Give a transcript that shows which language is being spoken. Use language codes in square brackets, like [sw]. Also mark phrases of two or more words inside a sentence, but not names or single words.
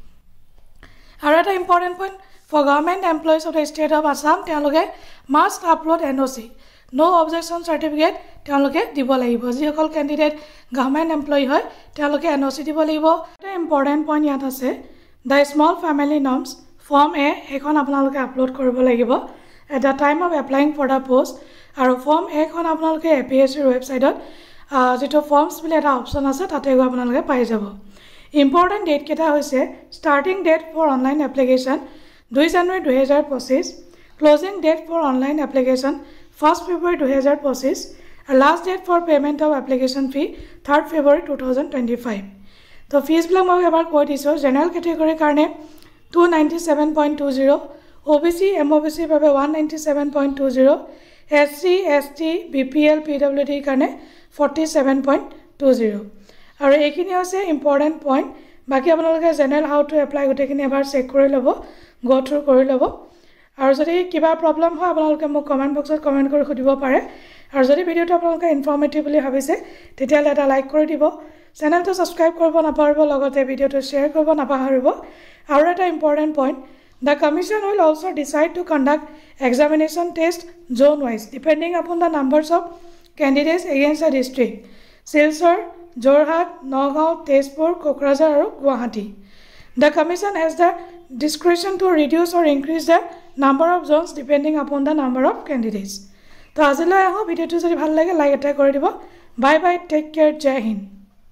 [as] আৰু এটা [en] important point for government employees of the state of Assam তেওঁলোকে must upload NOC no objection certificate [as] তেওঁলোকে দিব লাগিব যিসকল [en] candidate government employee [as] হয় তেওঁলোকে [en] NOC [as] দিব লাগিব এটা [en] important point [as] ইয়াত আছে [en] the small family norms form A [as] এখন আপোনালোকে আপলোড কৰিব লাগিব [en] at the time of applying for the post [as] আৰু ফৰ্ম এ খন আপোনালোকে APSC ওয়েবসাইটত যেটো ফৰ্মছ বুলি এটা অপচন আছে তাতে গৈ আপোনালোকে পাই যাব [en] important date [as] কেটা হৈছে [en] starting date for online application 2 জানুৱাৰী 2025 closing date for online application 1 February 2025 and last date for payment of application fee 3rd February 2025 তো ফিজ ব্লক [as] মই এবাৰ কৈ দিছো [en] general category কাৰণে [as] 297.20 OBC MOBC বাবে 197.20 SC ST BPL PWD কাৰণে 47.20 আৰু এইখিনি আছে [en] important point [as] বাকি আপোনালোকে [en] general how to apply [as] গটেখিনি এবাৰ চেক কৰি লব [en] go through [as] কৰি লব আৰু যদি কিবা প্ৰবলেম হয় আপোনালোকে মোক কমেন্ট বক্সত কমেন্ট কৰি খুদিব পাৰে আৰু যদি ভিডিওটো আপোনালোকে ইনফৰ্মেটিভ বুলি ভাবিছে তেতিয়ালে এটা লাইক কৰি দিব চেনেলটো সাবস্ক্ৰাইব কৰিব নাপাহৰিব লগতে ভিডিওটো শেয়াৰ কৰিব নাপাহৰিব আৰু এটা [en] important point The Commission will also decide to conduct examination test zone-wise depending upon the numbers of candidates against the district. Silchar, Jorhat, Nagaon, Tezpur, Kokrajhar and Guwahati. The Commission has the discretion to reduce or increase the number of zones depending upon the number of candidates. So, [as] আজিলৈ আহো ভিডিওটো যদি ভাল লাগে লাইক এটা কৰি দিব. [en] Bye bye, take care, Jai Hind.